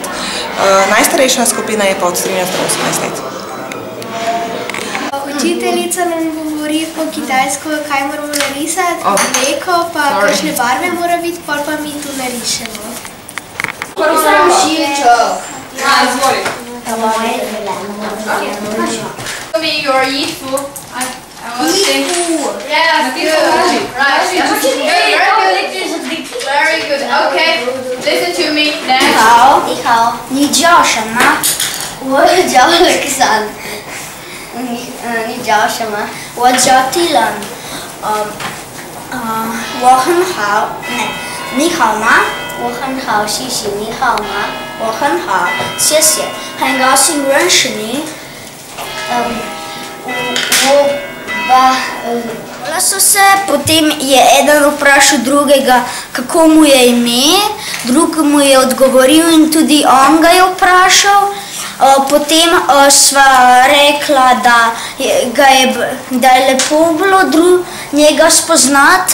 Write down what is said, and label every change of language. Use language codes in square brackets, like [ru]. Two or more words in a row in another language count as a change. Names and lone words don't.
[sl] Najstarejša skupina je pa od 13 do 18 let. Učiteljica nam govori po kitajsko, kaj moramo narisati, mleko, pa kakšne barve mora biti, pa mi tu narišemo. Izvoli. [en] Show me your yifu. Very good. Okay. Listen to me. Next. [zh] 你好，你叫什么？我叫Alexan。你叫什么？我叫 Dylan。我很好。你好吗？我很好，谢谢。你好吗？我很好，谢谢。很高兴认识你。 [sl] Hvala so se, potem je eden vprašal drugega, kako mu je ime, drug mu je odgovoril in tudi on ga je vprašal. Potem sva rekla, da je lepo bilo njega spoznati.